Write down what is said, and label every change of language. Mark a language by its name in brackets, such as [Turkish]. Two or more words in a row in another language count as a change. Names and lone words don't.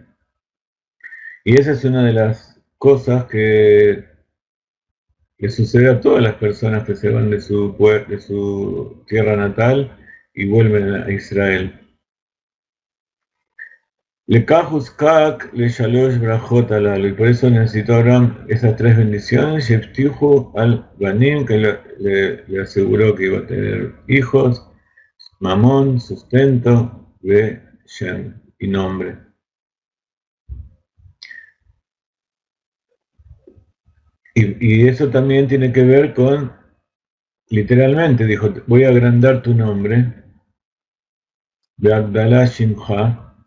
[Spanish] Y esa es una de las cosas que le sucede a todas las personas que se van de su tierra natal y vuelven a Israel. [Hebrew] לכך הוצרך לשלש ברכות אלו, [Spanish] y por eso necesitó Abraham esas tres bendiciones, [Hebrew] והבטיחו על בנים, [Spanish] que le aseguró que iba a tener hijos, Mamón, sustento, [Hebrew] ושם, [Spanish] y nombre. Y eso también tiene que ver con, literalmente dijo, voy a agrandar tu nombre, [Hebrew] ואגדלה שמך.